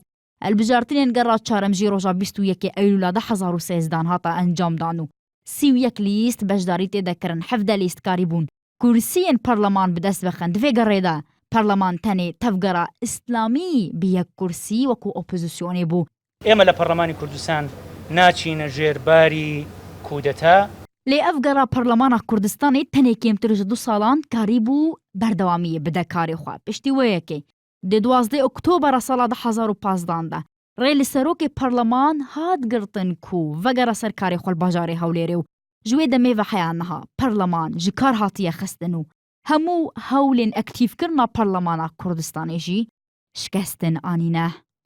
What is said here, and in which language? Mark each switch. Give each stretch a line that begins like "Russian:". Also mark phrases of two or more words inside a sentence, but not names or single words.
Kurdish: Hilbijartinên gera çarem jî roja 21 Eylûla 2013 hata encamdan û 31 lîst beşdarî têde kirin. 17 lîst karîbûn kursiyên Parleman bi dest bixin. Di vê gerê de Parleman tenê tevgera İslamî bi yek kursî wekû opozisyonê bû.
Central Kurdish: ئێمە لە پەرلەمانی کوردستان ناچینە ژێرباری کودەتا.
Kurdish: Lê ev gera Parlemana Kurdistanê tenê kêmtir ji 2 salan karîbû berdewamiyê bide karê xwe. Piştî wê yekê di 12 Oktobera sala 2015 de rê li serokê Parleman hat girtin ku vegera ser karê xwe li bajarê Hewlêrê û ji wê demê ve heya niha Parleman ji kar hatiye xistin û hemû hewlên ektîvkirina Parlemana Kurdistanê jî şikestin anîne.